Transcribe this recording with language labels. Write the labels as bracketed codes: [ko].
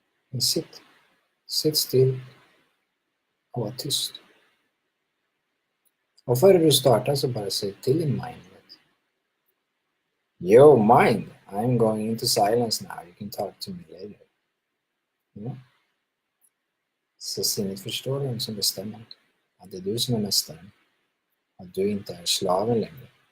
[sv] Men sitt still och var tyst. Och före du startar så bara säg till din mind. [en] Yo mind, I'm going into silence now. You can talk to me later. Ja. [sv] Så sinnet förstår vem som bestämmer. Att det är du som är mästaren. Att du inte är slaven längre.